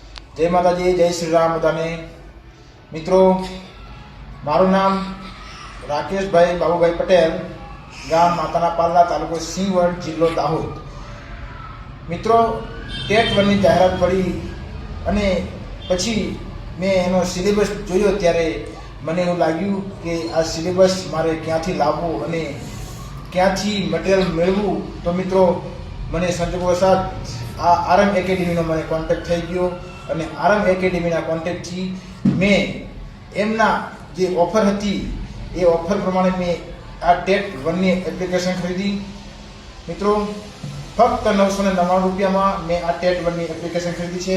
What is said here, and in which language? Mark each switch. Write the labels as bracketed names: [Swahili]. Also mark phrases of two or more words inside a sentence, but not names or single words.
[Gujarati] જય માતાજી, જય શ્રી રામ બધાને। મિત્રો, મારું નામ રાકેશ ભાઈ બાબુભાઈ પટેલ, ગામ માતાના પાલ્લા, તાલુકો સિંહવડ, જિલ્લો દાહોદ। મિત્રો, ટેટ વનની જાહેરાત પડી અને પછી મેં એનો સિલેબસ જોયો ત્યારે મને એવું લાગ્યું કે આ સિલેબસ મારે ક્યાંથી લાવવો અને ક્યાંથી મટેરિયલ મેળવું। તો મિત્રો, મને સંજોગવશાત આ આરએમ એકેડમીનો મને કોન્ટેક્ટ થઈ ગયો અને આરએમ એકેડમીના કોન્ટેક્ટથી મેં એમના જે ઓફર હતી એ ઓફર પ્રમાણે મેં આ ટેટ વનની એપ્લિકેશન ખરીદી। મિત્રો, ફક્ત 999 રૂપિયામાં મેં આ ટેટ વનની એપ્લિકેશન ખરીદી છે।